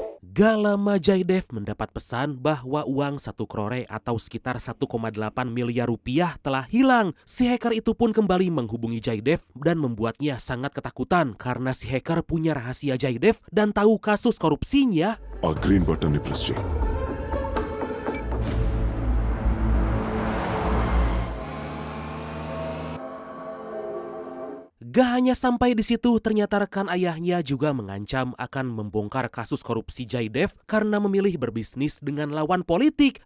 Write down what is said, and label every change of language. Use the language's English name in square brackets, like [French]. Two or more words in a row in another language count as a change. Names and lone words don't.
[Indonesian] Gak lama Jaidev mendapat pesan bahwa uang 1 crore atau sekitar 1,8 miliar rupiah telah hilang. Si hacker itu pun kembali menghubungi Jaidev dan membuatnya sangat ketakutan karena si hacker punya rahasia Jaidev dan tahu kasus korupsinya. [Telugu] ఆ [English] green button [Telugu] ని ప్రెస్ చేయి. [Indonesian] Gak hanya sampai di situ, ternyata rekan ayahnya juga mengancam akan membongkar kasus korupsi Jaidev karena memilih berbisnis dengan lawan politik.